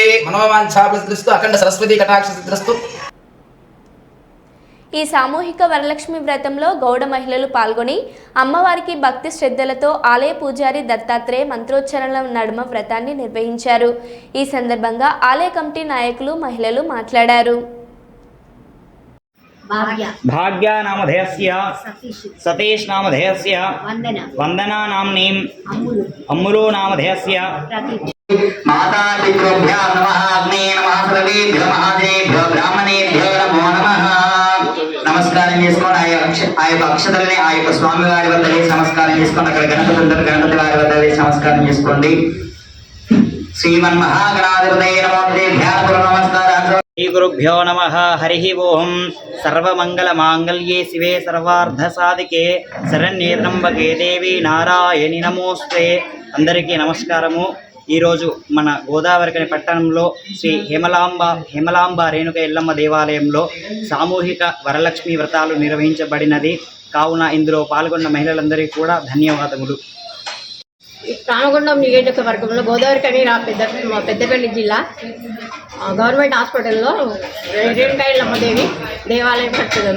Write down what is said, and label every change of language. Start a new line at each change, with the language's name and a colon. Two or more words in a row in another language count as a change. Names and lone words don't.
Sanskrit: मनोवांछा प्रतिस्तु अखंड सरस्वति कटाक्ष सिद्धिरस्तु.
Telugu: ఈ సామూహిక వరలక్ష్మి వ్రతంలో గౌడ మహిళలు పాల్గొని అమ్మవారికి భక్తి శ్రద్ధలతో ఆలయ పూజారి దత్తాత్రేయ మంత్రోచ్చరణల నడుమ వ్రతాన్ని నిర్వహించారు. ఈ సందర్భంగా ఆలయ కమిటీ నాయకులు మహిళలు మాట్లాడారు.
Sanskrit: भाग्या नामधेयस्य सतीश नामधेयस्य वंदना नाम्नीं अम्मुलो नामधेयस्य माता पितृभ्यो नमः अग्ने नमः सर्वेभ्यो महादेभ्यो ब्राह्मणेभ्यो नमो नमः
Telugu: నమస్కారం చేసుకోండి. ఆ యొక్క అక్షతల్ని ఆ యొక్క స్వామి వారి వద్ద వేసి నమస్కారం చేసుకోండి. అక్కడ గణపతి వారి వద్ద వేసి నమస్కారం చేసుకోండి.
Sanskrit: श्रीमन्महागणाधिपतये नमो नमस्कारं. श्री गुरुभ्यो नमः हरि ओम सर्वमंगलमांगल्ये शिवे सर्वार्धसाधिके शरण्ये त्र्यंबके देवी नारायणि नमोस्तुते.
Telugu: అందరికీ నమస్కారము. ఈరోజు మన గోదావరికని పట్టణంలో శ్రీ హేమలాంబ రేణుక ఎల్లమ్మ దేవాలయంలో సామూహిక వరలక్ష్మి వ్రతాలు నిర్వహించబడినది. కావున ఇందులో పాల్గొన్న మహిళలందరికీ కూడా ధన్యవాదములు. రామగుండం నియోజకవర్గంలో గోదావరికని పెద్దపల్లి జిల్లా
English: government hospitalలో
Telugu: రేణుక ఎల్లమ్మదేవి దేవాలయం కట్టుకున్నాను.